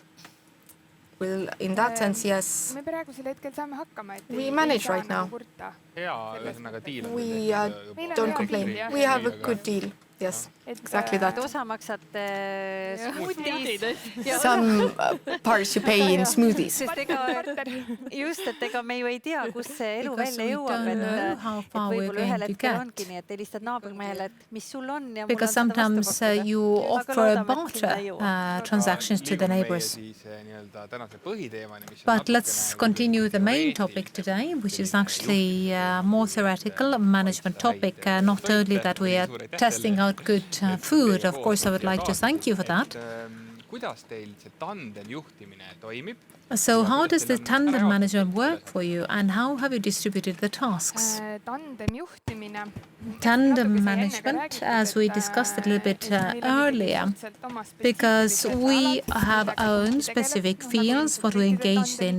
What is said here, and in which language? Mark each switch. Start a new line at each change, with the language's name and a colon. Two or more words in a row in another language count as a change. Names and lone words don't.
English: Well, in that sense, yes, we manage right now. We don't complain. We have a good deal. Yes, exactly that. Some parts you pay in smoothies. Just,
Estonian: et ega me ju ei tea, kus see elu välja jõuab, et võib-olla ühel hetkel ongi nii, et helistad naabrimehele, et mis sul on.
English: Because sometimes you offer barter transactions to the neighbors. But let's continue the main topic today, which is actually more theoretical management topic, not only that we are testing out good food. Of course, I would like to thank you for that.
Estonian: kuidas teil see tandem juhtimine toimib?
English: So how does the tandem management work for you and how have you distributed the tasks? Tandem management, as we discussed a little bit earlier, because we have our own specific fields what we engaged in.